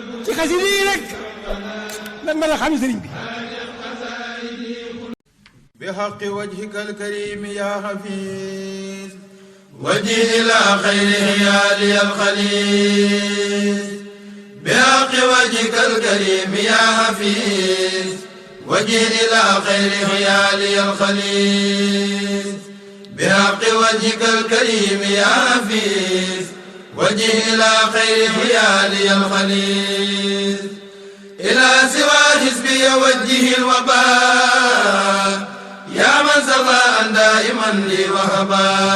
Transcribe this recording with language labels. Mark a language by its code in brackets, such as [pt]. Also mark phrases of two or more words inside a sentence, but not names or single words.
[wo] ci xasida yi rek lan mën a xam sëriñ bi. [ar] بحق وجهك الكريم يا حفيظ وجه إلى خير هيالي الخليل بحق وجهك الكريم يا حفيظ وجه إلى خير هيالي الخليل بحق وجهك الكريم يا حفيظ وجه إلى خير هيالي الخليل إلى سوى حزبي وجه الوباء يا من سقى دائما لي وهبا